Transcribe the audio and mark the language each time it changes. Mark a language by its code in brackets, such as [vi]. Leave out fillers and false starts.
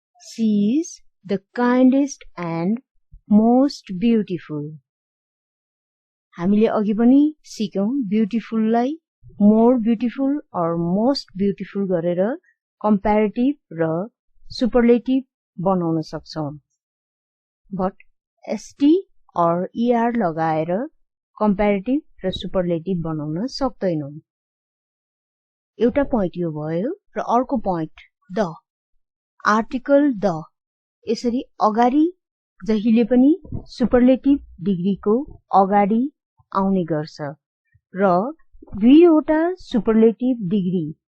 [en] She is the kindest and most beautiful. [ne] हामीले अघि पनि सिक्यौं ब्युटिफुललाई मोर ब्युटिफुल और मोस्ट ब्युटिफुल गरेर कम्प्यारेटिभ र सुपरलेटिभ बनाउन सक्छौं। बट ST और ER लगाएर कम्प्यारेटिभ र सुपरलेटिभ बनाउन सक्दैनौं। एउटा पोइन्ट यो भयो र अर्को पोइन्ट द, आर्टिकल द यसरी अगाडि जहिले पनि सुपरलेटिभ डिग्रीको अगाडि आउने गर्छ र दुईवटा सुपरलेटिभ डिग्री